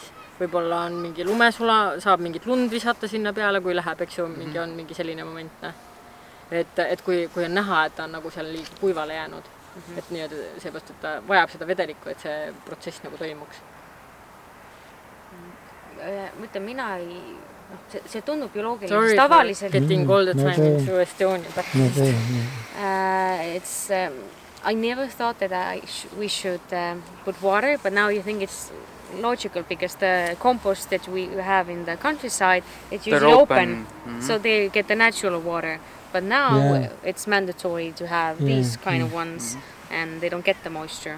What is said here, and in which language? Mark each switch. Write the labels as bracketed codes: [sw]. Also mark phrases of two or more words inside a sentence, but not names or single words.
[et] Võib-olla on mingi lumesula, saab mingit lund visata sinna peale, kui läheb, eks ju, on mingi selline moment. Et kui on näha, et ta on nagu seal liiga kuivale jäänud. Et nii-öelda seepärast, et ta vajab seda vedelikku, et see protsess nagu toimuks. Mõtlen, mina ei... See tundub ju loogiline. Tavaliselt... [en] Sorry for getting all the time into Estonia. I never thought that we should put water, but now you think it's logical because the compost that we have in the countryside, it's usually open. So they get the natural water. But now it's mandatory to have these kind of ones and they don't get the moisture.